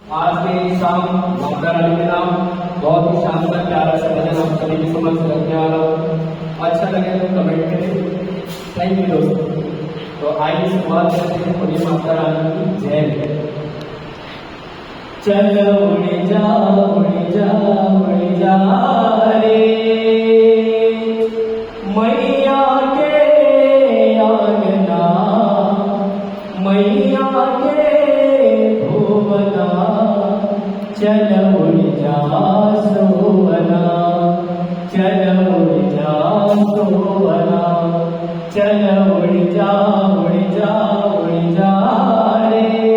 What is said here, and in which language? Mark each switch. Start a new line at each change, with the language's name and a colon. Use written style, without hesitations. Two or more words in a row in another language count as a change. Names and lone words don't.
Hindi: आज के शाम माता रानी के नाम बहुत ही शानदार प्यारा सा भजन आप सभी के समझ रखने वाला हूँ। अच्छा लगे तो कमेंट करें।
English: thank you
Hindi: दोस्तों। तो आइए शुरुआत करते हैं पूरी माता रानी की जय। चल उड़ जा उड़ जा उड़ जा रे मैया के आंगना, मैया के भुवना, चल उड़ जा सोवना, चल उड़ जा सोवना, चल उड़ जा उड़ जा उड़ जा रे